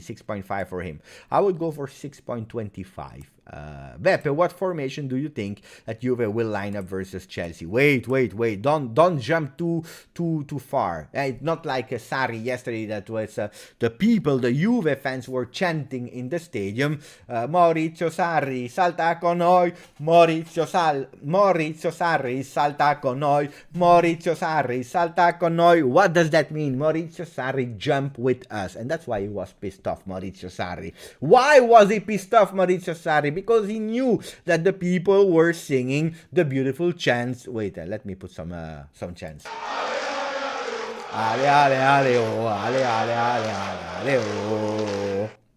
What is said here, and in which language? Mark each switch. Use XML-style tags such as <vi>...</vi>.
<en>6.5 for him. I would go for 6.25. Beppe, what formation do you think that Juve will line up versus Chelsea? Wait. Don't jump too far. It's not like Sarri yesterday that was the people, the Juve fans were chanting in the stadium.</en> <it>Maurizio Sarri, salta con noi. Maurizio Sarri, salta con noi. Maurizio Sarri, salta con noi.</it> <en>What does that mean? Maurizio Sarri jump with us. And that's why he was pissed off, Maurizio Sarri. Why was he pissed off, Maurizio Sarri? Because he knew that the people were singing the beautiful chants. Wait, let me put some chants. Ale, ale, ale, oh, ale, ale, ale, ale, ale, oh.</en>